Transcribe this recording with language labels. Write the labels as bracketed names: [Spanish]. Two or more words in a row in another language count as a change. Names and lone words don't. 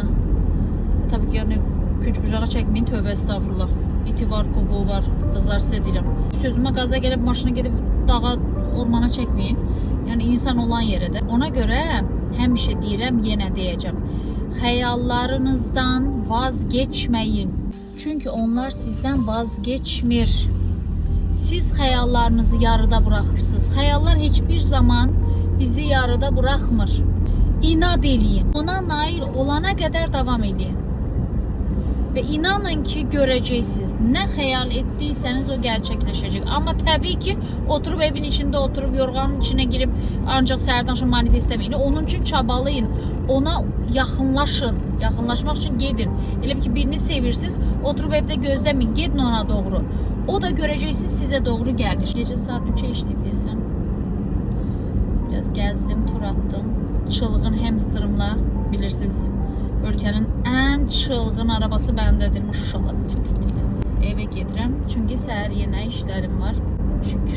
[Azerbaijani] Tabii ki, yəni küç-bucağa çəkməyin, tövbə estağfurullah. İti var, qobuğu var, qızlar sizə deyirəm. Sözümə qaza gəlib, maşını gedib dağa, ormana çəkməyin. Yəni insan olan yerədə. Ona görə həmişə deyirəm, yenə deyəcəm. Xəyallarınızdan vazgeçməyin. Çünkü onlar sizden vazgeçmir. [Turkish] Siz hayallarınızı yarıda bırakırsınız. Hayallar hiçbir zaman bizi yarıda bırakmır. [Azerbaijani] İnat eləyin. [Turkish] Ona nail olana kadar devam edin. Ve inanın ki göreceksiniz. Ne hayal ettiyseniz o gerçekleşecek. Ama tabii ki oturup evin içinde oturup yorganın içine girip ancak səhərdən sonra manifestlemeyin. [Azerbaijani] Onun için çabalayın. Ona yaxınlaşın. Yaxınlaşmaq için gedin. Elə ki birini sevirsiniz, oturup evde gözlemeyin. Gedin ona doğru. [Turkish] O da göreceksiniz size doğru gelir. Gece saat 3'e içtim desem. Biraz gezdim, tur attım. [Azerbaijani] Çılgın hamsterımla, bilirsiniz, ölkənin ən çılgın arabası bəndədir maşallah. Eve gedirəm çünkü səhər yenə işlərim var. [Turkish] Şu